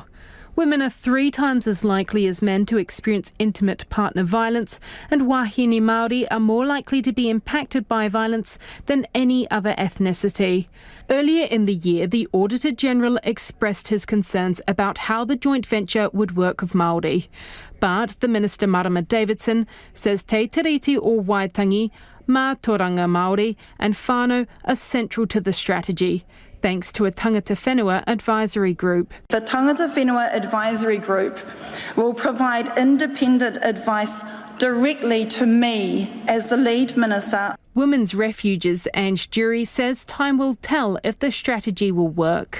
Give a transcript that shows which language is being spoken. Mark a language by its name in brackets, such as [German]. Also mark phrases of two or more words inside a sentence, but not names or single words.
[English] Women are 3 times as likely as men to experience intimate partner violence, and [Māori] Wahine Māori [English] are more likely to be impacted by violence than any other ethnicity. Earlier in the year, the Auditor General expressed his concerns about how the joint venture would work with Māori. But the Minister Marama Davidson says Te Tiriti o Waitangi, [Māori] Mātauranga Māori [English] and whānau are central to the strategy, thanks to a [Māori] Tangata Whenua [English] advisory group. The [Māori] Tangata Whenua [English] advisory group will provide independent advice directly to me as the lead minister. Women's Refuges Ange Jury says time will tell if the strategy will work.